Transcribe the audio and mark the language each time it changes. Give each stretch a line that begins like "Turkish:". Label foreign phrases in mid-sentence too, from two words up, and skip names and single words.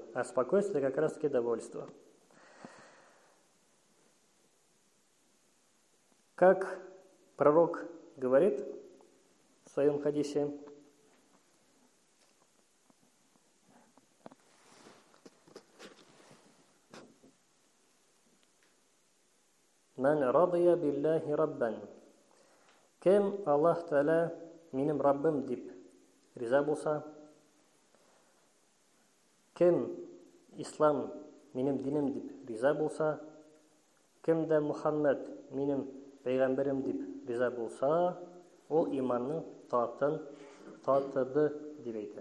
Russian: А спокойствие – это как раз-таки довольство. Как пророк говорит в своем хадисе,
Arabic: «من رضي بالله ربا».
Tatar: Кем Аллах Та'аля минем Раббым дип риза булса, кем ислам минем динем дип риза булса, кем дә Мухаммад минем пәйгамбәрем дип риза булса, ол иманның татын татыды дип әйтә.